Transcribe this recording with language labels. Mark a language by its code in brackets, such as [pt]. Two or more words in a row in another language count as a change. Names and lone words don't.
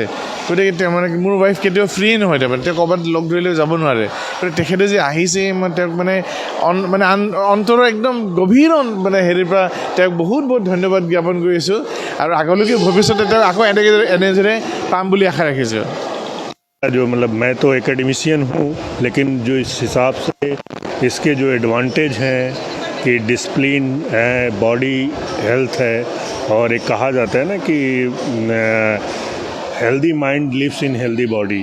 [as] গতিকে তেওঁ মানে মোৰ ৱাইফ কেতিয়াও ফ্ৰী নহয়, তাৰমানে তেওঁ ক'ৰবাত লগ ধৰিলেও যাব নোৱাৰে। গতিকে তেখেতে যে আহিছে, মই তেওঁক মানে অন্তৰৰ একদম গভীৰ মানে হেৰিৰ পৰা তেওঁক বহুত বহুত ধন্যবাদ জ্ঞাপন কৰিছোঁ। আৰু আগলৈকে ভৱিষ্যতে তেওঁক আকৌ এনেদৰে পাম বুলি আশা ৰাখিছোঁ। [hi] जो मतलब मैं तो एकेडमिशियन हूँ, लेकिन जो इस हिसाब से इसके जो एडवांटेज हैं कि डिसिप्लिन है, [en] body health [hi] है, और एक कहा जाता है ना कि [en] healthy mind lives in healthy body.